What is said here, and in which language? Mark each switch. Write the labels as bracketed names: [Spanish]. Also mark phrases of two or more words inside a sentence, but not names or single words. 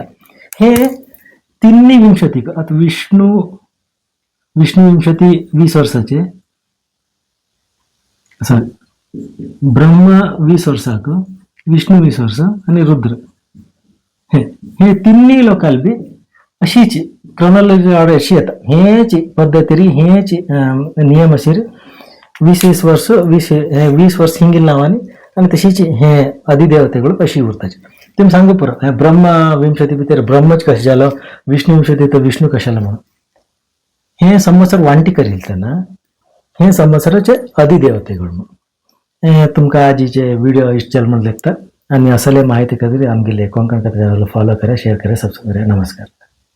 [Konkani] हे तिन्ही विंशतीक आता विष्णू विंशती 20 वर्साचे, सॉरी ब्रह्मा 20 वर्साक, विष्णू 20 वर्सां आणि रुद्र हे तिन्ही लोकाल बी अशीच [English] chronology order [Konkani] अशी येता. हेची पद्धतीरी हेची नियम अशीर 20 वर्स ಹಿಂಗಿನ नावानी आणि तशीच हे अधिदेवतेಗಳು अशी उरताचे. तुम्ही सांगू पुरा ब्रह्मा विंशती भितर ब्रह्मच कशें जालो, विष्णू विंशती तर विष्णू कशाला म्हणून हे संवत्सर वांटी करील त्यांना हे संवत्सराचे अधिदेवतेಗಳು म्हणून. तुमका आजीचे व्हिडिओ इष्ट जाल म्हणून लेखता आणि असले माहिती कधी आमगेले कोंकण कथा फॉलो करा, शेअर करा, सबस्क्राईब करा. नमस्कार.